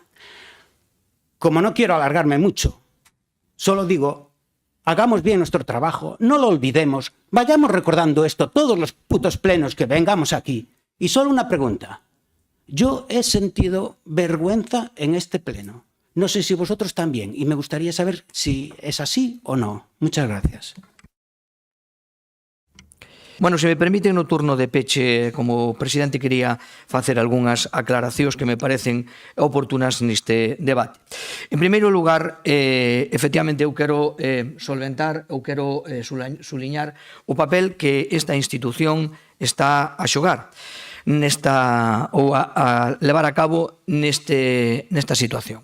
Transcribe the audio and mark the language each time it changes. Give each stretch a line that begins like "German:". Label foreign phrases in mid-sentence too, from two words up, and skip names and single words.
Spanish: Como no quiero alargarme mucho, solo digo, hagamos bien nuestro trabajo, no lo olvidemos, vayamos recordando esto todos los putos plenos que vengamos aquí. Y solo una pregunta. Yo he sentido vergüenza en este pleno. No sé si vosotros también, y me gustaría saber si es así o no. Muchas gracias.
Galician: Bueno, se me permite no turno de peche, como presidente quería facer algunhas aclaracións que me parecen oportunas neste debate. En primeiro lugar, efectivamente, eu quero solventar, ou quero suliñar o papel que esta institución está a xogar ou a levar a cabo nesta situación.